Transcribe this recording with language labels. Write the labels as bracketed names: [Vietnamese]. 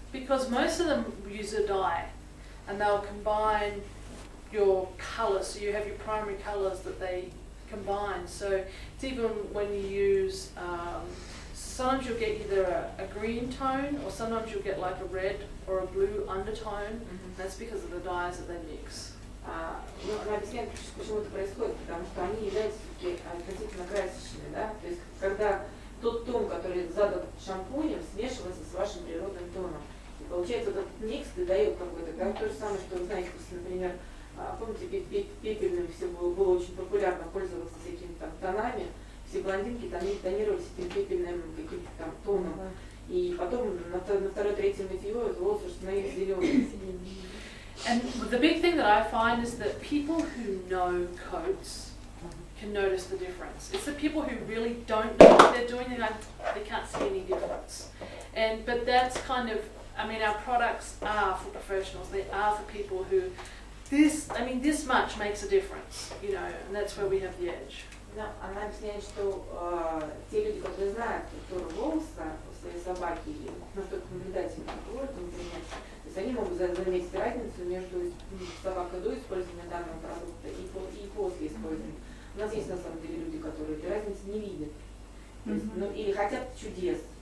[English] Because most of them use a dye, and they'll combine your colours. So you have your primary colours that they combine. So it's even when you use, sometimes you'll get either a green tone, or sometimes you'll get like a red or a blue undertone. That's because of the dyes that they mix. [Russian] Нужно объяснять, почему это происходит, потому что они являются относительно красочными, да? То есть когда тот тон, который задан шампунем, смешивается с вашим природным тоном. И получается этот микс дает какой-то, да? То же самое, что вы знаете, например, помните, пепельным все было очень популярно пользоваться всякими там тонами, все блондинки тонировались этим пепельным каким-то там тоном. И потом на второй-третьем мытье волосы становились зелеными. [English] And the big thing that I find is that people who know coats can notice the difference. It's the people who really don't know what they're doing, they can't see any difference. But that's kind of, I mean, our products are for professionals. They are for people who, this much makes a difference, you know, and that's where we have the edge. [Russian] Да, она объясняет, что те люди, которые знают структуру волоса у своей собаки, или только наблюдатели говорят, например, то есть они могут заметить разницу между собакой до использования данного продукта и после использования. У нас есть на самом деле люди, которые этой разницы не видят. То есть, ну, или хотят чудес.